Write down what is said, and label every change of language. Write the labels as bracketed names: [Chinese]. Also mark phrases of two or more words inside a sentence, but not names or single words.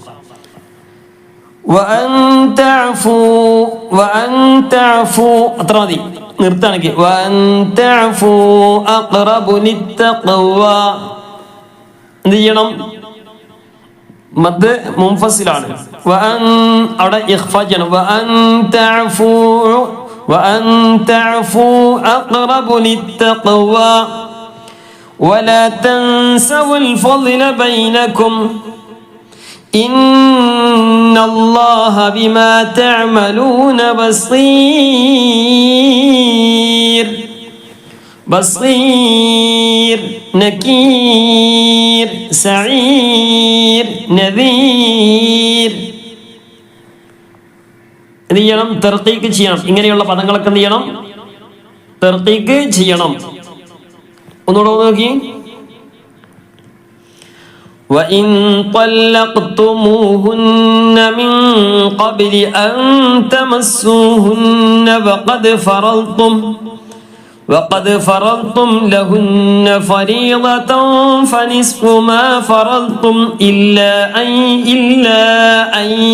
[Malayalam] അത്ര മതി, നിർത്താണെങ്കിൽ എന്ത് ചെയ്യണം? മദ് മുൻഫസിലാണ്, അവിടെ ഇഖ്ഫാ ചെയ്യണം. [Arabic] ولا تنسوا الفضل بينكم إن الله بما تعملون بصير بصير نكير سعير نذير. [Malayalam] എന്ത് ചെയ്യണം? തർക്കീക്ക് ചെയ്യണം. ഇങ്ങനെയുള്ള പദങ്ങളൊക്കെ എന്ത് ചെയ്യണം? തർക്കീക്ക് ചെയ്യണം. ഒന്നുകൂടെ നോക്കി. [Arabic] وإن طلقتموهن من قبل أن تمسوهن وقد فرضتم لهن فريضة فنصف ما فرضتم إلا أن